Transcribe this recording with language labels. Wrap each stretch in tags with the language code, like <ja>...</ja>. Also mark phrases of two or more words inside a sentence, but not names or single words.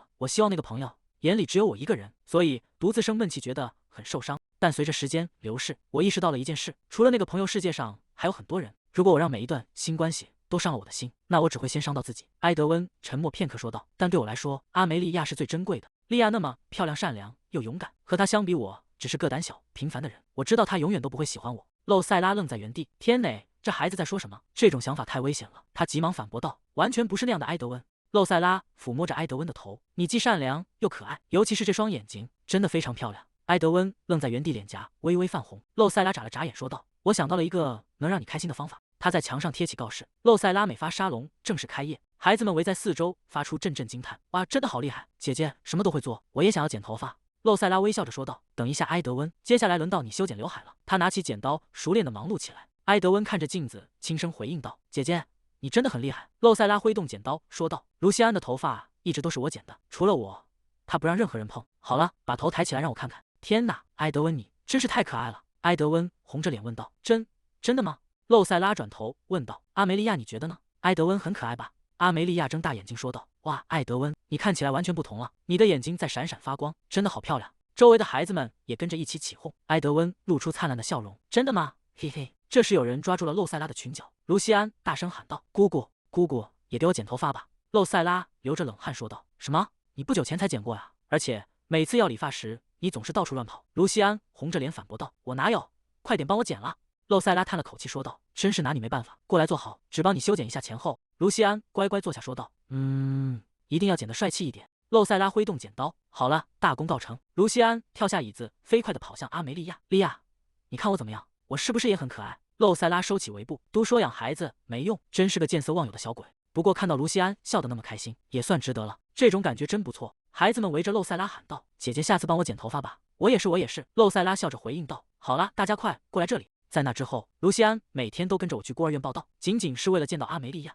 <zh>我希望那個朋友眼裡只有我一個人，所以獨自生悶氣，覺得很受傷。但隨着時間流逝，我意識到了一件事，除了那個朋友，世界上還有很多人。如果我讓每一段新關係都傷了我的心，那我只會先傷到自己。埃德溫沉默片刻說道：“但對我來說，阿梅利亞是最珍貴的。利亞那麼漂亮、善良又勇敢，和她相比，我只是個膽小、平凡的人。我知道她永遠都不會喜歡我。”露塞拉愣在原地，天哪，這孩子在說什麼？這種想法太危險了。他急忙反駁道：“完全不是那樣的，埃德溫。”露塞拉撫摸着埃德溫的頭：“你既善良又可愛，尤其是這雙眼睛，真的非常漂亮。” 埃德溫愣在原地，臉頰微微泛紅。露塞拉眨了眨眼說道：“我想到了一個能讓你開心的方法。” 他在牆上貼起告示：“露塞拉美髮沙龍正式開業。” 孩子們圍在四周，發出陣陣驚嘆：“哇，真的好厲害！姐姐什麼都會做，我也想要剪頭髮。”露塞拉微笑着說道：“等一下，埃德溫，接下來輪到你修剪劉海了。” 他拿起剪刀，熟練地忙碌起來。埃德溫看着鏡子，輕聲回應道：“姐姐，你真的很厲害。” 露塞拉揮動剪刀說道：“盧西安的頭髮一直都是我剪的，除了我，他不讓任何人碰。好了，把頭抬起來讓我看看。”天哪，埃德溫，你真是太可愛了！埃德溫紅着臉問道：“真的嗎？”露塞拉轉頭問道：“阿梅利亞，你覺得呢？” 埃德溫很可愛吧？阿梅利亞睜大眼睛說道：“哇，埃德溫，你看起來完全不同了，你的眼睛在閃閃發光，真的好漂亮。” 周圍的孩子們也跟着一起起哄。埃德溫露出燦爛的笑容：“真的嗎？嘿嘿。” 這時有人抓住了露塞拉的裙角，盧西安大聲喊道：“姑姑，姑姑，也給我剪頭髮吧！” 露塞拉流着冷汗說道：“什麼？你不久前才剪過呀？而且每次要理髮時，你總是到處亂跑。”盧西安紅着臉反駁道：“我哪有？快點幫我剪了！” 露塞拉嘆了口氣說道：“真是拿你沒辦法，過來坐好，只幫你修剪一下前後。” 盧西安乖乖坐下說道：“一定要剪得帥氣一點。” 露塞拉揮動剪刀：“好了，大功告成。” 盧西安跳下椅子，飛快地跑向阿梅利亞。“利亞，你看我怎麼樣？我是不是也很可愛？” 露塞拉收起圍布，都說養孩子沒用，真是個見色忘友的小鬼。不過看到盧西安笑得那麼開心，也算值得了，這種感覺真不錯。孩子們圍着露塞拉喊道：“姐姐，下次幫我剪頭髮吧。”“我也是，我也是。” 露塞拉笑着回應道。“好了，大家快過來這裡。”在那之後，盧西安每天都跟着我去孤兒院報到，僅僅是為了見到阿梅利亞。</zh>